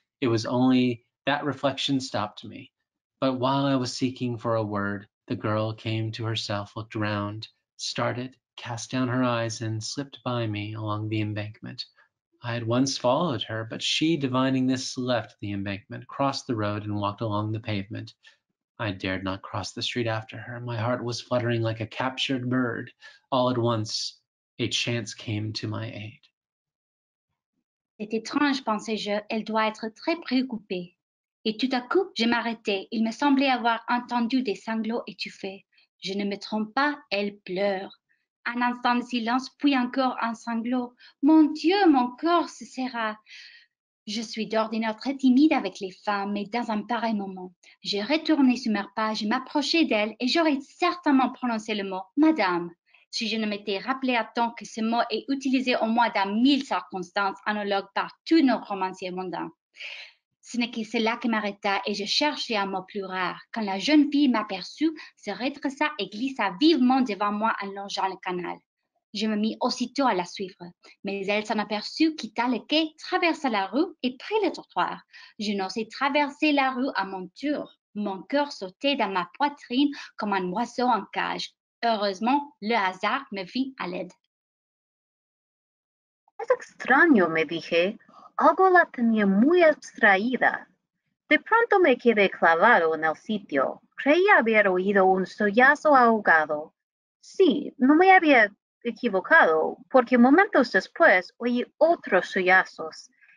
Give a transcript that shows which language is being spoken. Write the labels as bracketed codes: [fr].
[en] It was only that reflection stopped me. But while I was seeking for a word, the girl came to herself, looked round, started, cast down her eyes, and slipped by me along the embankment. I had once followed her, but she, divining this, left the embankment, crossed the road, and walked along the pavement. I dared not cross the street after her. My heart was fluttering like a captured bird. All at once, a chance came to my aid. [fr] C'est étrange, pensais-je, elle doit être très préoccupée. Et tout à coup, je m'arrêtai. Il me semblait avoir entendu des sanglots étouffés. Je ne me trompe pas, elle pleure. Un instant de silence, puis encore un sanglot. Mon Dieu, mon corps se serra. Je suis d'ordinaire très timide avec les femmes, mais dans un pareil moment, je retournai sur mes pas, je m'approchai d'elle et j'aurais certainement prononcé le mot Madame, si je ne m'étais rappelé à temps que ce mot est utilisé au moins dans 1000 circonstances analogues par tous nos romanciers mondains. Ce n'est que cela qui m'arrêta et je cherchais un mot plus rare. Quand la jeune fille m'aperçut, se redressa et glissa vivement devant moi en longeant le canal. Je me mis aussitôt à la suivre, mais elle s'en aperçut, quitta le quai, traversa la rue et prit le trottoir. Je n'osais traverser la rue à mon tour. Mon cœur sautait dans ma poitrine comme un oiseau en cage. Heureusement, le hasard me vint à l'aide. [es] Es extraño, me dije. Algo la tenía muy abstraída. De pronto me quedé clavado en el sitio. Creí haber oído un sollozo ahogado. Sí, no me había equivocado, porque momentos después oí otros sollozos.